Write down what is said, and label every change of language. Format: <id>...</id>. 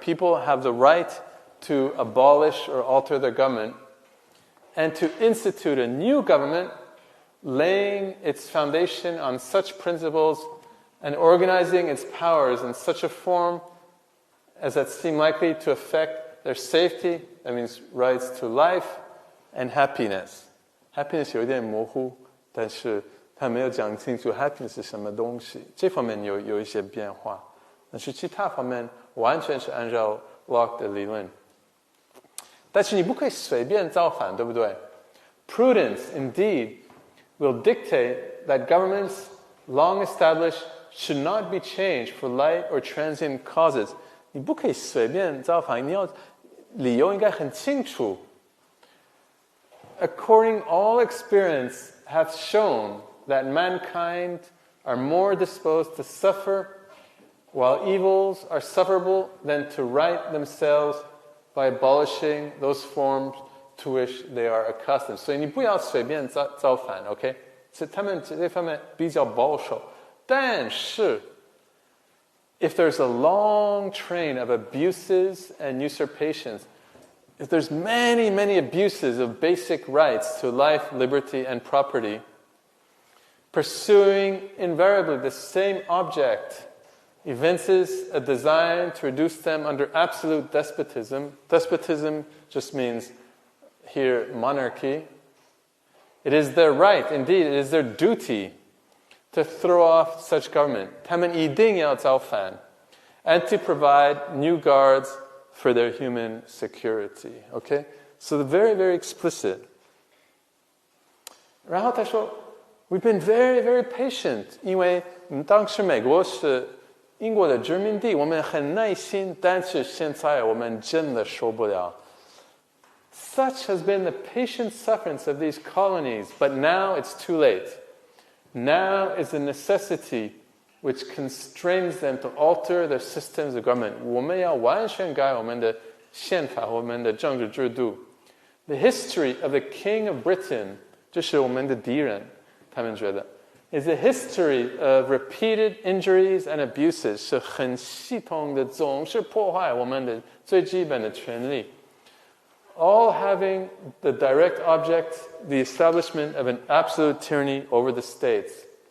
<en>People have the right to abolish or alter their government and to institute a new government laying its foundation on such principles and organizing its powers in such a form as that seem likely to affect their safety, that means rights to life, and happiness.</en> <zh>Happiness 有点模糊，但是他没有讲清楚 happiness 是什么东西，这方面有一些变化，但是其他方面完全是按照 Locke 的理论。但是你不可以随便造反，对不对？</zh> <en>Prudence, indeed, will dictate that governments long established should not be changed for light or transient causes.</en> <zh>你不可以随便造反，你要理由应该很清楚。</zh> <en>According all experience hath shown that mankind are more disposed to suffer, while evils are sufferable, than to right themselves by abolishing those forms to which they are accustomed.</en> <zh>所以你不要随便造反 ，OK？ 是他们这方面比较保守。</zh> <en>但是 if there's a long train of abuses and usurpations, if there's many, many abuses of basic rights to life, liberty, and property, pursuing invariably the same object evinces a design to reduce them under absolute despotism. Despotism just means here monarchy. It is their right, indeed, it is their duty to throw off such government.</en> <zh>他们一定要造反</zh> <en>and to provide new guards for their human security. Okay? So they're very, very explicit.</en> <zh>然后他说</zh> <en>We've been very, very patient.</en> <zh>因为当时美国是英国的殖民地，我们很耐心，但是现在我们真的受不了。</zh> <en>Such has been the patient sufferance of these colonies, but now it's too late. Now is the necessity which constrains them to alter their systems of government.</en> <zh>我们要完全改我们的宪法，我们的政治制度。</zh> <en>The history of the King of Britain,</en> <zh>这是我们的敌人，他们觉得</zh> <en>is a history of repeated injuries and abuses,</en> <zh>是很系统的，总是破坏我们的最基本的权利。</zh> <en>All having the direct object, the establishment of an absolute tyranny over the states.</en>